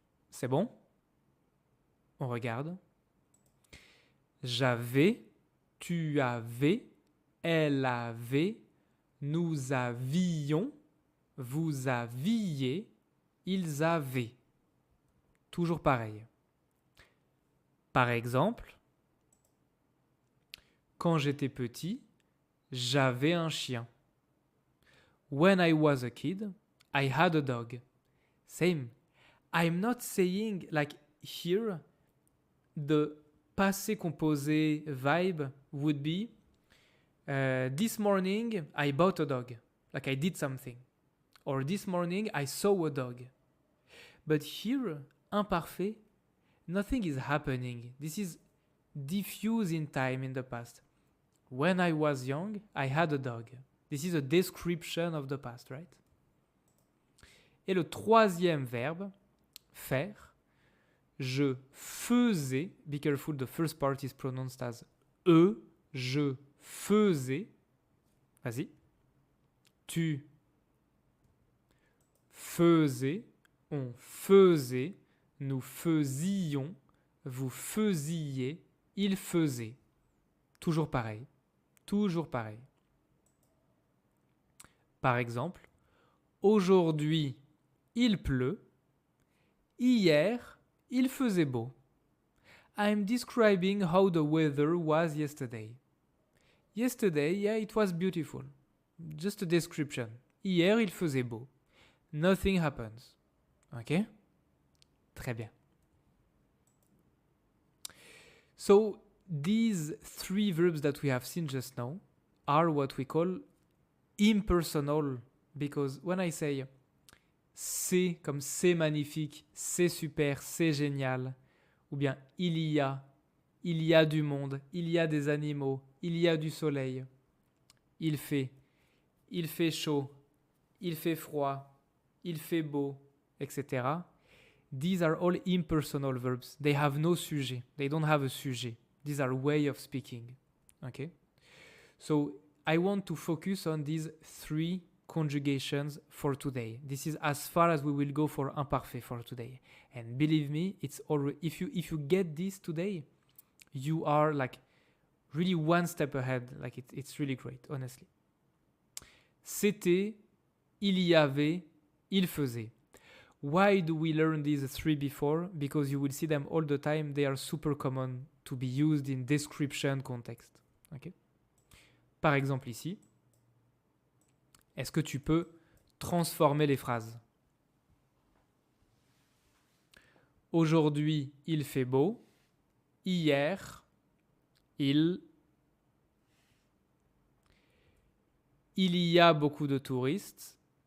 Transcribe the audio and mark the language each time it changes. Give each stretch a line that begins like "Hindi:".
French: C'est bon? On regarde. J'avais, tu avais, elle avait, nous avions, vous aviez, ils avaient. Toujours pareil. Par exemple, quand j'étais petit, j'avais un chien.
English: When I was a kid, I had a dog. Same. I'm not saying, like here, the passé composé vibe would be this morning I bought a dog, like I did something. Or this morning I saw a dog. But here, imparfait, nothing is happening. This is diffuse in time in the past. When I was young, I had a dog. This is a description of the past, right?
French: Et le troisième verbe, faire, je faisais, be careful, the first part is pronounced as e, je faisais, vas-y, tu faisais, on faisait, nous faisions, vous faisiez, il faisait. Toujours pareil, toujours pareil. Par exemple, aujourd'hui, il pleut. Hier, il faisait beau.
English: I'm describing how the weather was yesterday. Yesterday, yeah, it was beautiful. Just a description. Hier, il faisait beau. Nothing happens. Ok? Très bien. So, these three verbs that we have seen just now are what we call impersonal, because when I say c'est comme c'est magnifique, c'est super, c'est génial, ou bien il y a du monde, il y a des animaux, il y a du soleil, il fait chaud,
French: il fait froid, il fait beau, etc.
English: These are all impersonal verbs. They have no sujet. They don't have a sujet. These are way of speaking. Okay? So I want to focus on these 3 conjugations for today. This is as far as we will go for imparfait for today. And believe me, it's already, if you get this today, you are like really one step ahead. Like it's really great, honestly.
French: C'était, il y avait, il faisait.
English: Why do we learn these 3 before? Because you will see them all the time. They are super common to be used in description context. Okay?
French: Par exemple ici, est-ce que tu peux transformer les phrases? Aujourd'hui, il fait beau. Hier, il y a beaucoup de touristes.